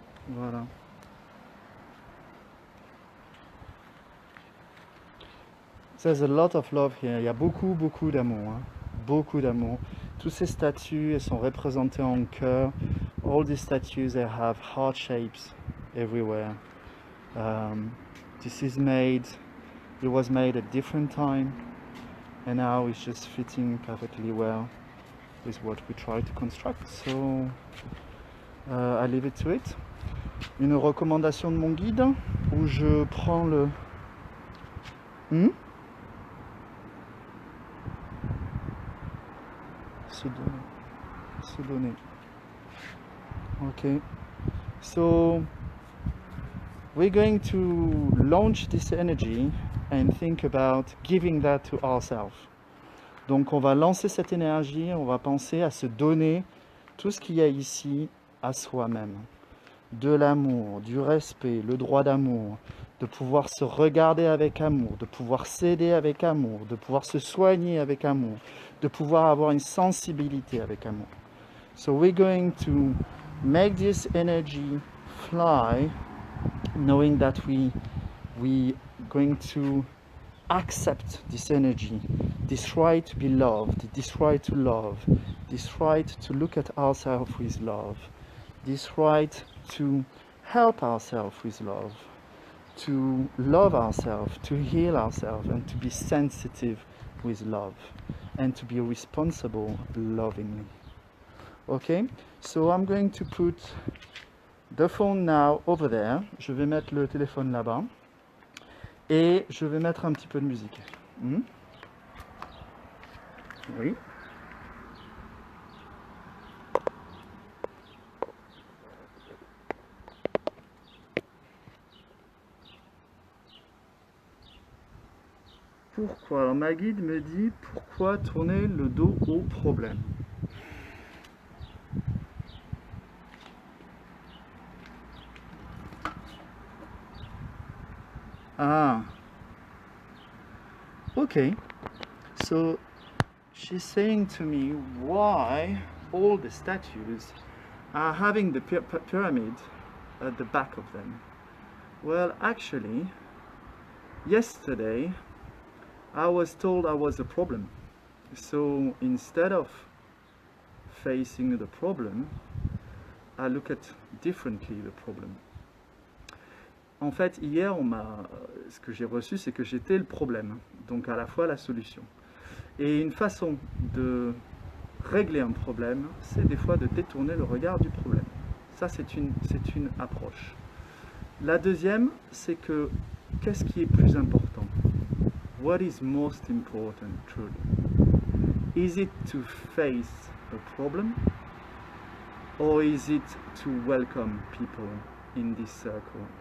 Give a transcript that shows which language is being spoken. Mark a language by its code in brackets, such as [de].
[fr] Voilà. [en] There's a lot of love here. [fr] Il y a beaucoup d'amour. Hein. Beaucoup d'amour. Tous ces statues, elles sont représentées en cœur. [en] All these statues, they have heart shapes everywhere. This is made, it was made at different time, and now it's just fitting perfectly well with what we try to construct. So, I leave it to it. [fr] Une recommandation de mon guide, où je prends le... Se donner. Okay. [en] So we're going to launch this energy and think about giving that to ourselves. [fr] Donc on va lancer cette énergie, on va penser à se donner tout ce qu'il y a ici à soi-même. De l'amour, du respect, le droit d'amour, de pouvoir se regarder avec amour, de pouvoir s'aider avec amour, de pouvoir se soigner avec amour, de pouvoir avoir une sensibilité avec amour. [en] So we're going to make this energy fly, knowing that we going to accept this energy, this right to be loved, this right to love, this right to look at ourselves with love, this right to help ourselves with love, to love ourselves, to heal ourselves, and to be sensitive with love, and to be responsible lovingly. Okay, so I'm going to put the phone now over there. [fr] Je vais mettre le téléphone là-bas. Et je vais mettre un petit peu de musique. Oui. Pourquoi? Alors ma guide me dit pourquoi tourner le dos au problème. Ah. [en] Okay. So she's saying to me why all the statues are having the pyramid at the back of them. Well, actually, yesterday I was told I was a problem. So instead of facing the problem, I look at differently the problem. [fr] En fait, hier, ce que j'ai reçu, c'est que j'étais le problème, donc à la fois la solution. Et une façon de régler un problème, c'est des fois de détourner le regard du problème. Ça, c'est une approche. La deuxième, c'est que qu'est-ce qui est plus important? [en] What is most important, truly? Is it to face a problem, or is it to welcome people in this circle?